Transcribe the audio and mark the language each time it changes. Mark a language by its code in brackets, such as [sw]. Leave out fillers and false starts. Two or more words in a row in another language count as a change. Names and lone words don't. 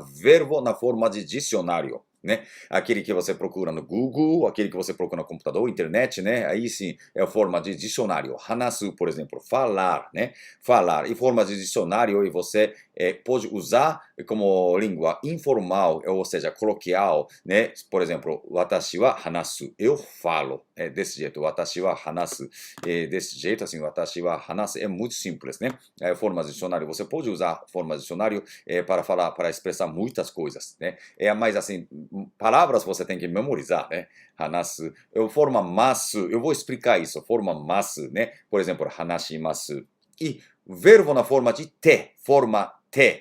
[pt] Verbo na forma de dicionário, né? Aquele que você procura no Google, aquele que você procura no computador, internet, né? Aí sim é a forma de dicionário. Hanasu, por exemplo, falar, né? Falar. E forma de dicionário, e você pode usar como língua informal, ou seja, coloquial, né? Por exemplo, [ja] 私は話す. [pt] Eu falo. Desse jeito. [ja] 私は話す. [pt] Desse jeito, assim, [ja] 私は話す. [pt] É muito simples, né? Forma de dicionário. Você pode usar forma de dicionário para falar, para expressar muitas coisas, né? Mas assim, palavras você tem que memorizar, né? Hanasu. Forma masu, eu vou explicar isso. Forma masu, né? Por exemplo, hanashimasu. E verbo na forma de te, forma te.